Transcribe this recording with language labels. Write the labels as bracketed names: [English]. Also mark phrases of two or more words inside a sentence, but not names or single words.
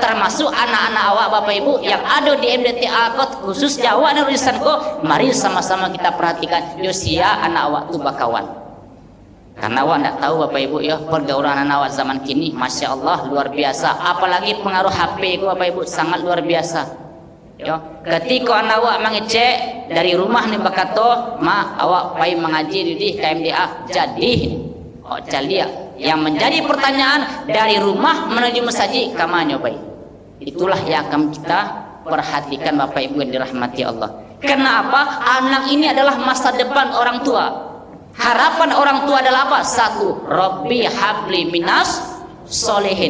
[Indonesian] Termasuk anak-anak awak Bapak Ibu yang ada di MDTA Kot, khusus Jawa dan Risanko, mari sama-sama kita perhatikan Yosia [Minangkabau] anak awak tu bakawan. [Indonesian] Karena awak tidak tahu Bapak Ibu ya, pergaulan anak awak zaman kini Masya Allah luar biasa. Apalagi pengaruh HP itu Bapak Ibu sangat luar biasa ya. [Minangkabau] Ketika anak awak mengecek dari rumah nih bakato, ma awak pai mengaji di KMDA jadi calia. [Indonesian] Yang menjadi pertanyaan, dari rumah menuju masjid kamanya baik. Itulah yang akan kita perhatikan Bapak Ibu yang dirahmati Allah. Kenapa? Anak ini adalah masa depan orang tua. Harapan orang tua adalah apa? [Arabic] Satu, Rabbi habli minas solehin.